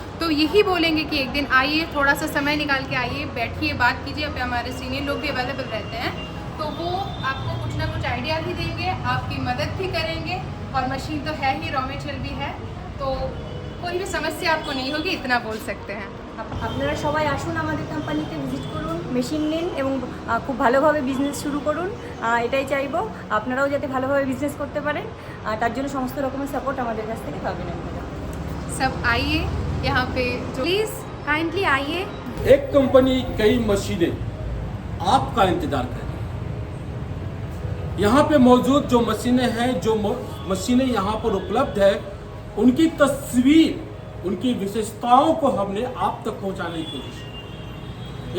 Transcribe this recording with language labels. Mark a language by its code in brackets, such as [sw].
[hi] तो यही बोलेंगे कि एक दिन आइए, थोड़ा सा समय निकाल के आइए, बैठिए, बात कीजिए। अब हमारे सीनियर लोग भी अवेलेबल रहते हैं, तो वो आपको कुछ ना कुछ आइडिया भी देंगे, आपकी मदद भी करेंगे। और मशीन तो है ही, रॉ मटेरियल भी है, तो कोई भी समस्या आपको नहीं होगी, इतना बोल सकते हैं। [bn] আপনারা সবাই আসুন, আমাদের কোম্পানিতে ভিজিট করুন, মেশিন নিন এবং খুব ভালোভাবে বিজনেস শুরু করুন। এটাই চাইবো, আপনারাও যাতে ভালোভাবে বিজনেস করতে পারেন। তার জন্য সমস্ত রকমের সাপোর্ট আমাদের কাছ থেকে পাবেন আপনারা। [hi] सब आइए यहाँ पे, प्लीज़ काइंडली आइए। एक कंपनी कई मशीनें आपका इंतजार कर रही है। यहाँ पे मौजूद जो मशीनें हैं, जो मशीनें यहाँ पर उपलब्ध है, उनकी तस्वीर, उनकी विशेषताओं को हमने आप तक पहुँचाने की कोशिश की।